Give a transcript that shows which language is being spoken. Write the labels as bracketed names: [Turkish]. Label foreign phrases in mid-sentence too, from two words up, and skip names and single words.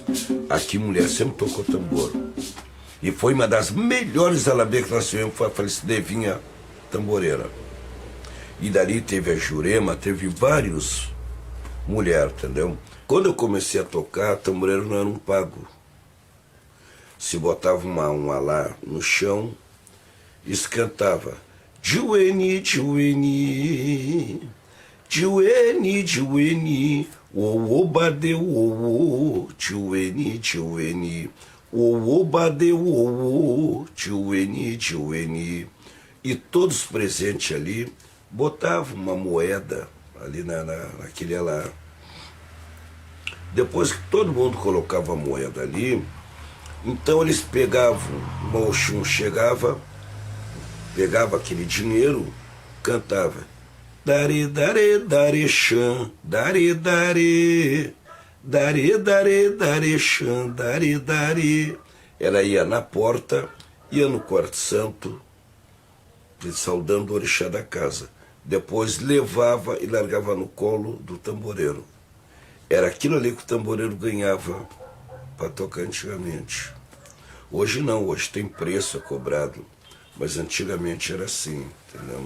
[Portuguese] Aqui, mulher sempre tocou tambor. E foi uma das melhores alabê que nós tivemos, foi a falecida Evinha tamboreira. E dali teve a Jurema, teve vários mulheres, entendeu? Quando eu comecei a tocar, tamboreiro não era um pago. Se botava uma lá no chão, e se cantava [Yoruba] Jueni, Jueni, Jueni, Jueni, o badeu, o Jueni, Jueni, [Portuguese] o badeu, o Jueni, Jueni. E todos presentes ali botavam uma moeda ali naquele lá. Depois que todo mundo colocava a moeda ali, então eles pegavam, o Oxum chegava, pegava aquele dinheiro, cantava [Yoruba] Dare, dare, dare, chan, dare, dare, [Portuguese] dare, dare, dare, chan, dare, dare. Ela ia na porta, ia no quarto santo, saudando o orixá da casa. Depois levava e largava no colo do tamboreiro. Era aquilo ali que o tamboreiro ganhava para tocar antigamente. Hoje não, hoje tem preço, é cobrado. Mas antigamente era assim, entendeu?